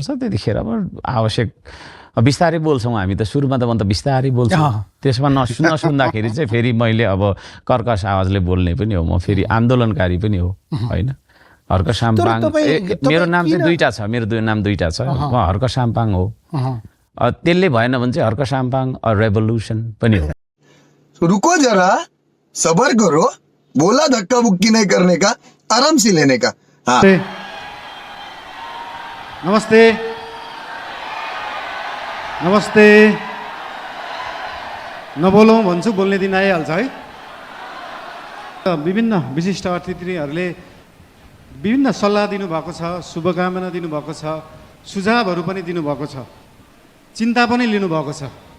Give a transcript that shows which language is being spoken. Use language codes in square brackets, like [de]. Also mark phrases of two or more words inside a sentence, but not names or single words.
[ne] त्यतिखेर अब आवश्यक बिस्तारै बोल्छौँ हामी त, सुरुमा त म त बिस्तारै बोल्छु, त्यसमा नसुन्दाखेरि चाहिँ फेरि मैले अब कर्कश आवाजले बोल्ने पनि हो, म फेरि आन्दोलनकारी पनि हो होइन। हर्क साम्पाङ मेरो नाम चाहिँ दुईवटा छ, मेरो नाम दुईवटा छ, म हर्क साम्पाङ हो। त्यसले भएन भने चाहिँ हर्क साम्पाङ रेभोल्युसन पनि हो। [hi] रुको जरा, सबर करो, बोला धक्का बुक्की नहीं करने का, आराम से लेने का। हाँ। [ne] नमस्ते नमस्ते, नबोलौँ भन्छु, बोल्ने दिन आइहाल्छ है। विभिन्न विशिष्ट अतिथिहरूले विभिन्न सल्लाह दिनुभएको छ, शुभकामना दिनुभएको छ, सुझावहरू पनि दिनुभएको छ, चिन्ता पनि लिनुभएको छ।